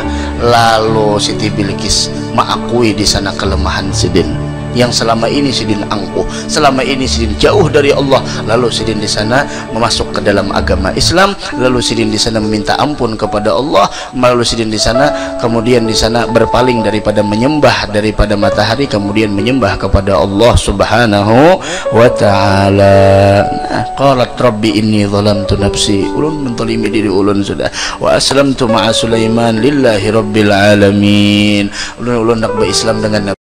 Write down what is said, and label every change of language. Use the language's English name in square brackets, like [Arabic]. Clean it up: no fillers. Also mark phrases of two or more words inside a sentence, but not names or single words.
[Banjar] Lalu Siti Bilqis mengakui di sana kelemahan Sidin yang selama ini Sidin angkuh, selama ini Sidin jauh dari Allah. Lalu Sidin di sana memasuk ke dalam agama Islam, lalu Sidin di sana meminta ampun kepada Allah, lalu Sidin di sana kemudian di sana berpaling daripada menyembah daripada matahari, kemudian menyembah kepada [Arabic] الله سبحانه وتعالى. [Banjar] Nah, [Arabic] قالت رب إني ظلمت نفسي, [Banjar] ulun mentolimi diri ulun sudah, [Arabic] وأسلمت مع سليمان لله رب العالمين. [Banjar] Ulun nak berislam dengan